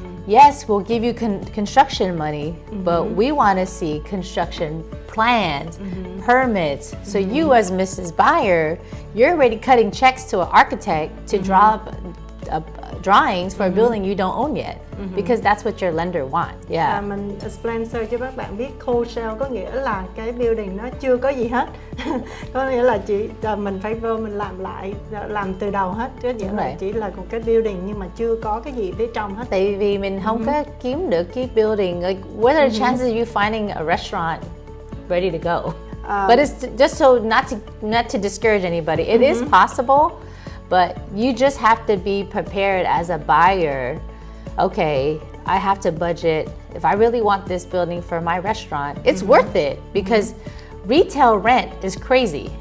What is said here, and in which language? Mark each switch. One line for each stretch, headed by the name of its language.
English: yes, we'll give you construction money, but we want to see construction plans, permits. So you as Mrs. Buyer, you're already cutting checks to an architect to draw up drawings for a building you don't own yet, because that's what your lender wants. Yeah.
Vietnamese: Mình explain sơ cho các bạn biết, cold shell có nghĩa là cái building nó chưa có gì hết. Có nghĩa là mình phải vô mình làm lại, làm từ đầu hết, chứ nghĩa là chỉ là một cái building nhưng mà chưa có cái gì phía trong hết. Tại vì mình không có kiếm được cái building.
English: Like, what are the chances of you finding a restaurant ready to go? But it's just so not to discourage anybody. It is possible. But you just have to be prepared as a buyer. Okay, I have to budget. If I really want this building for my restaurant, it's worth it, because retail rent is crazy.